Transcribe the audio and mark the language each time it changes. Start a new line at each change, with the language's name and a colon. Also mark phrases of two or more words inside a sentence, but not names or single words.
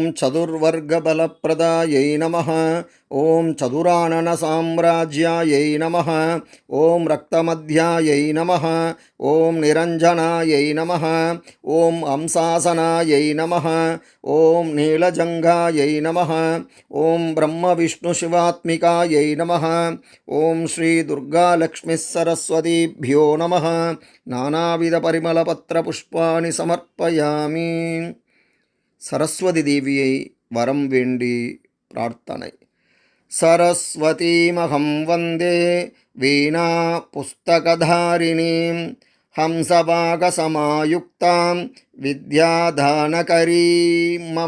Sanskrit: చతుర్వర్గబలప్రదాయై నమః ఓం చతురానన సామ్రాజ్యాయై నమః ఓం రక్తమధ్యాయై నమః ఓం నిరంజనాయై నమః ఓం హంసాసనాయై నమః ఓం నీలజంఘాయై నమః ఓం బ్రహ్మవిష్ణుశివాత్మికాయై నమః ఓం శ్రీ దుర్గాలక్ష్మీసరస్వతీభ్యో నమః నానావిధపరిమళపత్రపుష్పాణి సమర్పయామి.
Tamil: சரஸ்வதி தேவியை வரம் வேண்டி பிரார்த்தனை.
Sanskrit: சரஸ்வதீமகம் வந்தே வீணா புஸ்தகதாரிணீம் ஹம்சபாகசமாயுக்தாம் வித்யாதானகரீம் மம.